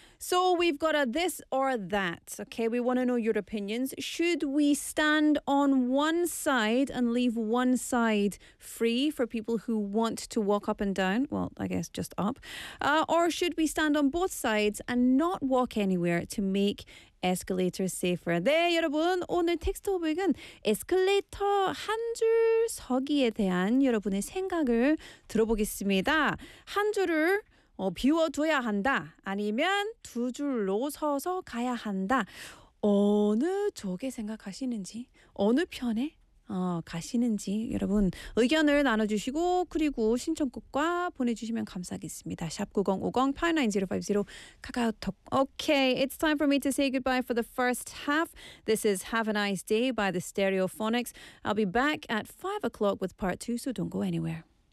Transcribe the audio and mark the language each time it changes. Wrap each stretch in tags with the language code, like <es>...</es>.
<en>So we've got a this or that, okay? We want to know your opinions. Should we stand on one side and leave one side free for people who want to walk up and down? Well, I guess just up. Or should we stand on both sides and not walk anywhere to make escalators safer?</en> <ko>네, 여러분, 오늘 텍스트북은 에스컬레이터 한 줄 서기에 대한 여러분의 생각을 들어보겠습니다. 한 줄을 비워둬야 한다. 아니면 두 줄로 서서 가야 한다. 어느 쪽에 생각하시는지, 어느 편에 가시는지 여러분 의견을 나눠주시고 그리고 신청곡과 보내주시면 감사하겠습니다. #9050 89050 카카오톡.</ko> <en>Okay, it's time for me to say goodbye for the first half. This is Have a Nice Day by the Stereophonics. I'll be back at 5 o'clock with part 2, so don't go anywhere.</en>